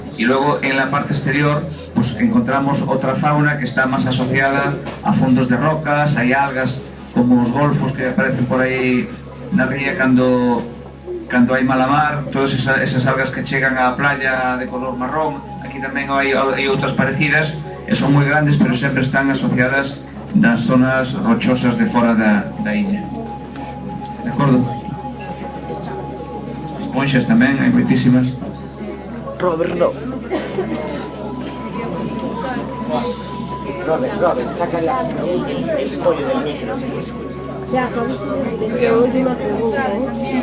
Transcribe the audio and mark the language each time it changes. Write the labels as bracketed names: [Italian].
[Spanish] Y luego en la parte exterior pues encontramos otra fauna que está más asociada a fondos de rocas, hay algas como los golfos que aparecen [Galician] por aí na ría cando hai malamar, todas esas algas que chegan á playa de color marrón. Aquí tamén hai outras parecidas e son moi grandes, pero sempre están asociadas nas zonas rochosas de fora da illa. De acordo? Esponxas tamén, hai moitísimas. [Spanish] Robert, no. Robert, saca el folio del micro, si lo escucha. Ya, con la última pregunta, ¿eh?